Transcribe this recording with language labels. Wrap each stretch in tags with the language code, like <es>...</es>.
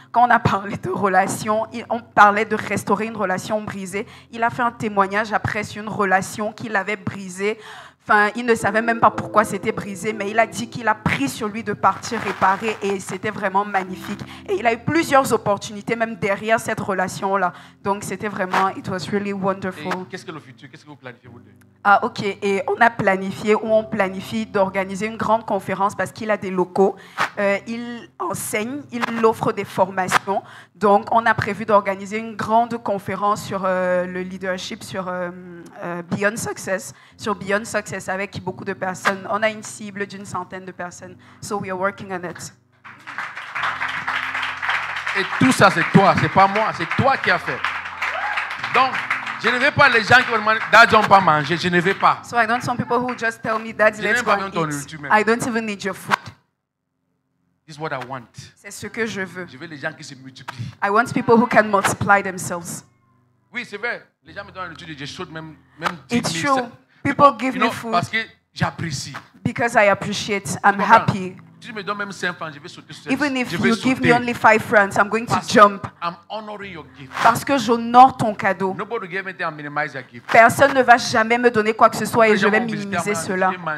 <fr>Quand on a parlé de relations, on parlait de restaurer une relation brisée. Il a fait un témoignage après sur une relation qu'il avait brisée. Enfin, il ne savait même pas pourquoi c'était brisé, mais il a dit qu'il a pris sur lui de partir réparer et c'était vraiment magnifique. Et il a eu plusieurs opportunités, même derrière cette relation-là. Donc, c'était vraiment,</fr> <en>it was really wonderful.</en> <fr>Et qu'est-ce que le futur? Qu'est-ce que vous planifiez vous deux? Ah, ok. Et on planifie d'organiser une grande conférence parce qu'il a des locaux. Il enseigne, il offre des formations. Donc, on a prévu d'organiser une grande conférence sur le leadership, sur Beyond Success, avec beaucoup de personnes. On a une cible d'une centaine de personnes.</fr> <en>So we are working on it.</en> <fr>Et tout ça, c'est toi, c'est pas moi, c'est toi qui as fait. Donc, je ne veux pas les gens qui vont demander, Daddy, on ne pas manger, je ne veux pas.</fr> <en>So I don't want some people who just tell me, Daddy, let's go and eat. I don't even need your food. This is what I want.</en> <fr>C'est ce que je veux. Je veux les gens qui se multiplient.</fr> <en>I want people who can multiply themselves.</en> <fr>Oui, c'est vrai. Les gens me donnent l'étude, je saute même 10</fr> <en>It's</en> <fr>000.</fr> <en>true. People give me food.</en> <fr>Parce que j'apprécie.</fr> <en>Because I appreciate. I'm happy.</en> <fr>Si tu me donnes même 5 francs, je vais sauter sur</fr> <en>Even if you give me only 5 francs, I'm going to jump. I'm honoring your gift.</en> <fr>Parce que j'honore ton cadeau.</fr> <en>Nobody give anything and minimize your gift.</en> <fr>Personne ne va jamais me donner quoi que ce soit et je vais minimiser cela.</fr>